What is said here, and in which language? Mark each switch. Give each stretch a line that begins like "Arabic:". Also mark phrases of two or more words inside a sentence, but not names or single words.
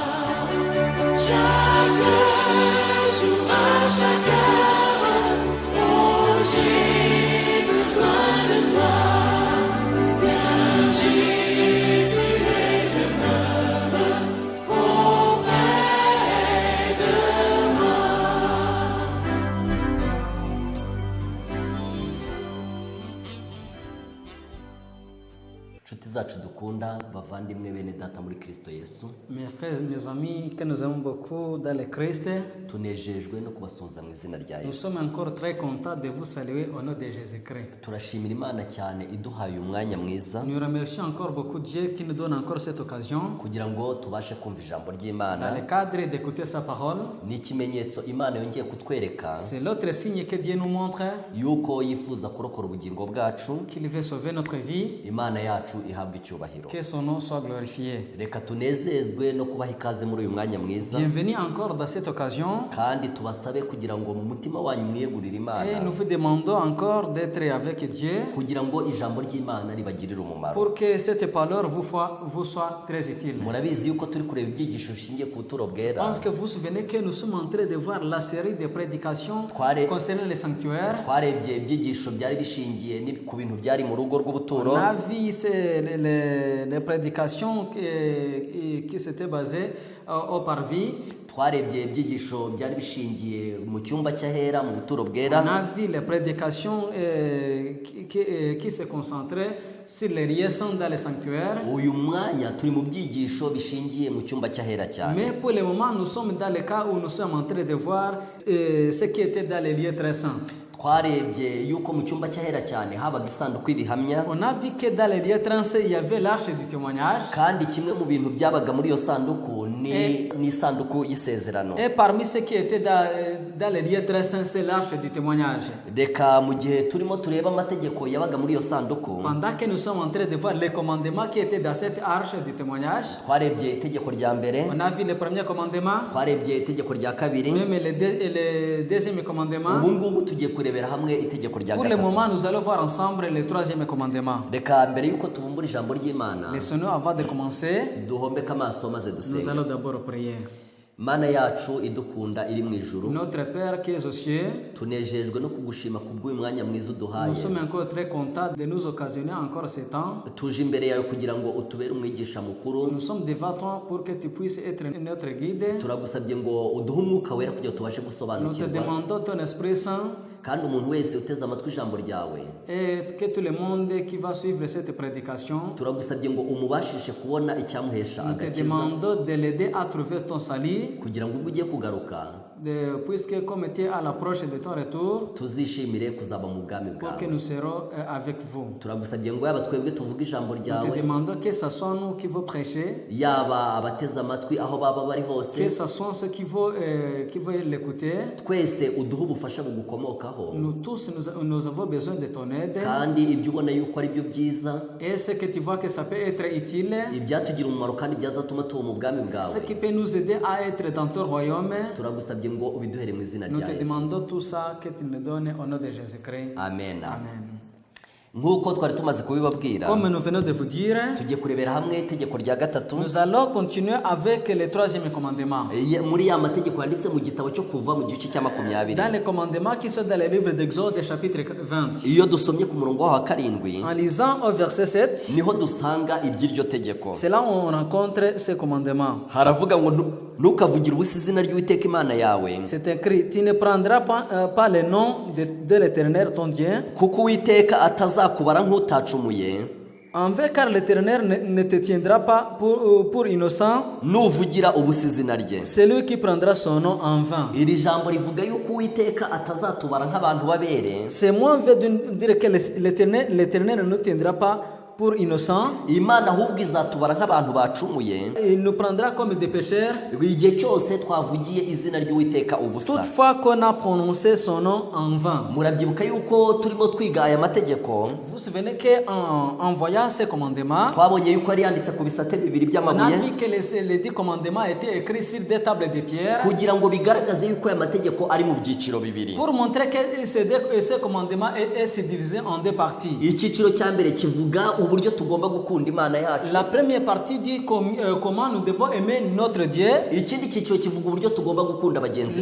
French: Chaque jour, à chaque heure, oh, j'ai besoin de toi. Viens, Jésus, et demeure auprès de moi.
Kinyarwanda: Inshuti zacu dukunda, bavandimwe bene data muri Kristo Yesu,
French: Mes frères, mes amis que nous aimons beaucoup dans le Christ,
Kinyarwanda: tunejejwe no kubasuhuza mu izina rya
French: nous
Kinyarwanda: Yesu.
French: sommes encore très contents de vous saluer au nom de Jésus-Christ.
Kinyarwanda: Turashimira Imana cyane iduhaye umwanya mwiza
French: Nous remercions encore beaucoup Dieu qui nous donne encore cette occasion,
Kinyarwanda: kugira ngo tubashe kumva ijambo
French: dans
Kinyarwanda: ry'Imana.
French: le cadre d'écouter sa parole.
Kinyarwanda: Ni ikimenyetso Imana yongeye kutwereka
French: C'est l'autre signe que Dieu nous montre
Kinyarwanda: yuko yifuza kurokora ubugingo bwacu.
French: qu'il veut sauver notre vie,
Kinyarwanda: Imana yacu ihabwa icyubahiro.
French: que son nom soit glorifié.
Kinyarwanda: Reka tunezezwe no kubaha ikaze muri uyu mwanya mwiza,
French: Bienvenue encore dans cette occasion
Kinyarwanda: kandi tubasabe kugira ngo mu mutima wanyu mwiyegurire
French: et
Kinyarwanda: Imana,
French: nous vous demandons encore d'être avec Dieu
Kinyarwanda: kugira ngo ijambo ry'Imana ribagirire umumaro.
French: pour que cette parole vous soit très utile.
Kinyarwanda: Murabizi yuko turi kureba ibyigisho bishingiye ku buturo
French: Je
Kinyarwanda: bwera.
French: pense que vous vous souvenez que nous sommes en train de voir la série de prédications
Kinyarwanda: Tware-
French: concernant les sanctuaires.
Kinyarwanda: Twarebye ibyigisho byari bishingiye ku bintu byari mu rugo rw'ubuturo.
French: On a vu les prédications qui s'étaient basées au parvis.
Kinyarwanda: Twarebye ibyigisho byari bishingiye mu cyumba cy'ahera mu buturo
French: On
Kinyarwanda: bwera.
French: a vu les prédications qui se concentraient sur les lieux saints dans les sanctuaires.
Kinyarwanda: Uyu mwanya turi mu byigisho bishingiye mu cyumba cy'ahera cyane.
French: Mais pour le moment, nous sommes dans le cas où nous sommes en train de voir ce qui était dans les lieux très saints.
Kinyarwanda: Twarebye yuko mu cyumba cy'ahera cyane habaga isanduku y'ibihamya,
French: On a vu que dans les lieux très saints, il y avait l'arche du témoignage.
Kinyarwanda: kandi kimwe mu bintu byabaga muri iyo sanduku ni isanduku y'isezerano.
French: Et parmi ceux qui étaient dans les lieux très saints, c'est l'arche du témoignage.
Kinyarwanda: Reka mu gihe turimo tureba amategeko yabaga muri iyo sanduku,
French: Pendant que nous sommes en train de voir les commandements qui étaient dans cette arche du témoignage,
Kinyarwanda: twarebye itegeko rya mbere,
French: on a vu le premier commandement,
Kinyarwanda: twarebye itegeko rya kabiri.
French: même le deuxième commandement.
Kinyarwanda: Ubu ngubu tugiye kurebera hamwe itegeko rya
French: Pour le moment,
Kinyarwanda: gatatu.
French: nous allons voir ensemble le troisième commandement.
Kinyarwanda: Reka mbere yuko tubumbura ijambo ry'Imana,
French: Laissons-nous, avant de commencer,
Kinyarwanda: duhombeke amaso maze
French: nous
Kinyarwanda: dusenge.
French: allons d'abord prier.
Kinyarwanda: Mana yacu idukunda iri mu ijuru,
French: Notre Père qui est aux cieux,
Kinyarwanda: tunejejwe no kugushima kubw'uyu mwanya mwiza uduhaye.
French: nous sommes encore très contents de nous occasionner encore ce temps.
Kinyarwanda: Tuje imbere yawe kugira ngo utubere umwigisha mukuru.
French: Nous sommes devant toi pour que tu puisses être notre guide.
Kinyarwanda: Turagusabye ngo uduhe umwuka wera kugira ngo tubashe
French: Nous te
Kinyarwanda: gusobanukirwa,
French: demandons ton Esprit Saint
Kinyarwanda: kandi umuntu wese uteze amatwi ijambo ryawe,
French: et que tout le monde qui va suivre cette prédication,
Kinyarwanda: turagusabye ngo umubashishe kubona icyamuhesha
French: nous te
Kinyarwanda: agakiza,
French: demandons de l'aider à trouver ton salut,
Kinyarwanda: kugira ngo ubwo ugiye kugaruka
French: puisque comme tu es à l'approche de ton retour,
Kinyarwanda: tuzishimire kuzaba mu bwami
French: pour que
Kinyarwanda: bwawe.
French: nous serons avec vous.
Kinyarwanda: Turagusabye ngo yaba twebwe tuvuga ijambo
French: Nous te
Kinyarwanda: ryawe,
French: demandons que ce soit nous qui vont prêcher,
Kinyarwanda: yaba abateze amatwi aho baba bari
French: que
Kinyarwanda: hose,
French: ce soit ceux qui vont l'écouter.
Kinyarwanda: twese uduhe ubufasha bugukomokaho,
French: Nous tous, nous avons besoin de ton aide.
Kinyarwanda: kandi ibyo ubona yuko ari byo byiza,
French: Et ce que tu vois que ça peut être utile,
Kinyarwanda: ibyatugira umumaro kandi byazatuma tuba mu bwami
French: ce
Kinyarwanda: bwawe,
French: qui peut nous aider à être dans ton royaume.
Kinyarwanda: turagusabye ngo ubiduhere mu izina
French: Nous
Kinyarwanda: rya
French: te
Kinyarwanda: Yesu.
French: demandons tout ça que tu nous donnes au nom de Jésus-Christ.
Kinyarwanda: Amen.
French: Amen.
Kinyarwanda: Nk'uko twari tumaze kubibabwira,
French: Comme nous venons de vous dire,
Kinyarwanda: tugiye kurebera hamwe itegeko rya gatatu.
French: nous allons continuer avec le troisième commandement.
Kinyarwanda: Muri ya mategeko yanditse mu gitabo cyo kuva mu gice cya 20.
French: Dans les commandements qui sont dans le livre d'Exode, chapitre 20.
Kinyarwanda: Iyo dusomye ku murongo wa karindwi,
French: En lisant au verset 7,
Kinyarwanda: niho dusanga iby'iryo tegeko.
French: c'est là où on rencontre ce commandement.
Kinyarwanda: Haravuga ngo ntukavugire ubusa izina ry'Uwiteka Imana yawe,
French: C'est écrit, tu ne prendras pas le nom de l'Éternel ton Dieu,
Kinyarwanda: kuko Uwiteka atazakubara nk'utacumuye
French: en vain, car l'Éternel ne te tiendra pas pour innocent,
Kinyarwanda: nuvugira ubusa izina rye.
French: celui qui prendra son nom en vain.
Kinyarwanda: Iri jambo rivuga yuko Uwiteka atazatubara nk'abantu babere,
French: C'est moins veut dire que l'Éternel ne nous tiendra pas pour innocents.
Kinyarwanda: Imana ahubwo izatubara nk'abantu bacumuye
French: Il nous prendra comme des pécheurs.
Kinyarwanda: igihe cyose twavugiye izina ry'Uwiteka ubusa.
French: Toutefois qu'on a prononcé son nom en vain.
Kinyarwanda: Murabyibuka yuko turimo twiga aya mategeko,
French: Vous vous souvenez qu'en voyant ces commandements,
Kinyarwanda: twabonye yuko yari yanditse ku bisate bibiri
French: on a
Kinyarwanda: by'amabuye
French: vu que les 10 commandements étaient écrits sur des tables de pierre
Kinyarwanda: kugira ngo bigaragaze yuko aya mategeko ari mu byiciro bibiri.
French: pour montrer que ces commandements est divisé en deux parties.
Kinyarwanda: Icyiciro cya mbere kivuga uburyo tugomba gukunda Imana yacu.
French: La première partie dit comment nous devons aimer notre Dieu.
Kinyarwanda: Ikindi cyiciro kivuga uburyo tugomba gukunda bagenzi bacu.